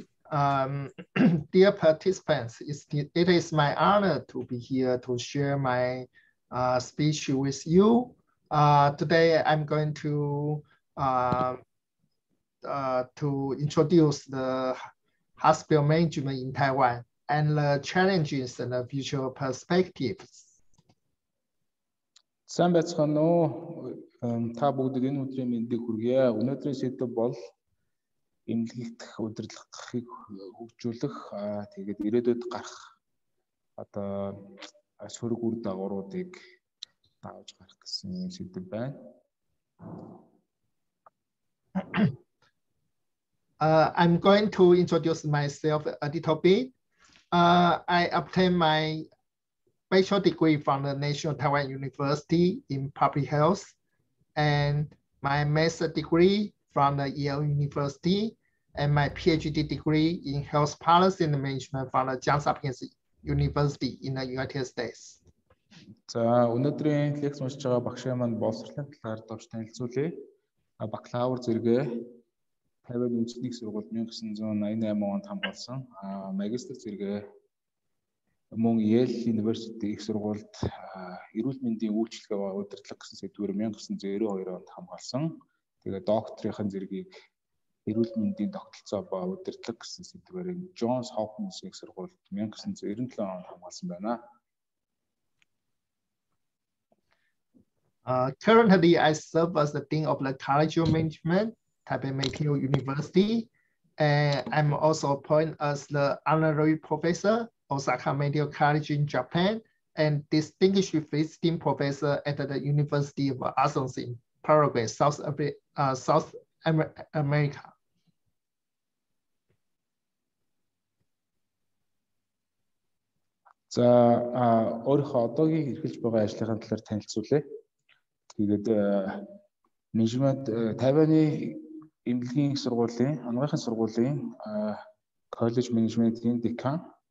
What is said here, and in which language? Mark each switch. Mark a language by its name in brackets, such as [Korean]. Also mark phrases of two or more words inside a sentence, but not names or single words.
[English] Dear participants, it is my honor to be here to share my speech with you. Today, I'm going to introduce the hospital management in Taiwan and the challenges and the future perspectives. [Mongolian] Сайн байцгаана уу? Та бүгдийг энэ өдрийн мэндийг хүргье. Өнөөдрийн сэдэв бол эмнэлэгдэх удирдлагыг хөгжүүлэх, тэгээд ирээдүйд гарах одоо сөрөг үр дагавруудыг таавж гарах гэсэн сэдэв байна. [English] I'm going to introduce myself a little bit. I obtained my bachelor degree from the National Taiwan University in Public Health and my master degree from the Yale University and my PhD degree in health policy and management from the Johns Hopkins University in the United States. [Mongolian] За өнөөдрийн лекц уншиж байгаа багшаа маань боловсролын талаар товч танилцуулъя. Бакалавр зэрэгээ Тайван үндэсний сургууль 1988 онд хамгаалсан. Магистр зэрэгээ мөн Yale University их сургуульд эрүүл мэндийн үйлчилгээ удирдлага гэсэн сэдвээр 1992 онд хамгаалсан. Тэгээд докторийн зэргийг эрүүл мэндийн тогтолцоо ба удирдлага гэсэн сэдвээр Johns Hopkins их сургуульд 1997 онд хамгаалсан байна. [English] Currently, I serve as the Dean of the College of Management, Taipei Medical University, and I'm also appointed as the Honorary Professor of Osaka Medical College in Japan and Distinguished Visiting Professor at the University of Athens in Paraguay, South America. [Mongolian] За өөрийнхөө одоогийн эрхэлж байгаа ажлынхаа талаар танилцуулъя. Тэгээд менежмент Тайваны эмнэлгийн сургуулийн, анагаахын сургуулийн коллеж менежментийн декан.